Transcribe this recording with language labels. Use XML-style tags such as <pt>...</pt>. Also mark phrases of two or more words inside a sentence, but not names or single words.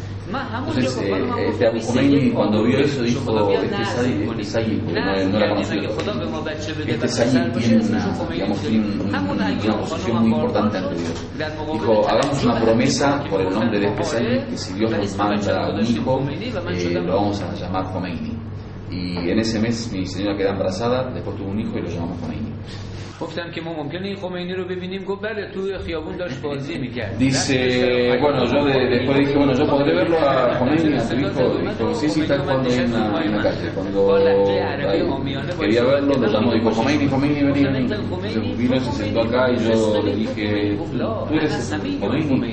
<es>Entonces Abu Khomeini cuando vio eso dijo, este Sayyid, no era conocido, este Sayyid tiene una posición muy importante ante Dios. Dijo, hagamos una promesa por el nombre de este Sayyid, que si Dios nos manda un hijo, lo vamos a llamar Khomeini. Y en ese mes mi señora quedó embarazada, después tuvo un hijo y lo llamamos Khomeini.</es> <fa>گفتم که ما ممکنه این خمینی رو ببینیم. گفت بله توی خیابون داشت بازی میکرد.</fa> <es>Dice, bueno, yo después dije, bueno, yo podré verlo a Khomeini, a tu hijo, sí, sí, tal cuando en la calle, cuando quería verlo, lo llamó, dijo, Khomeini, vení, vino, se sentó acá y yo le dije, ¿tú eres Khomeini?</es>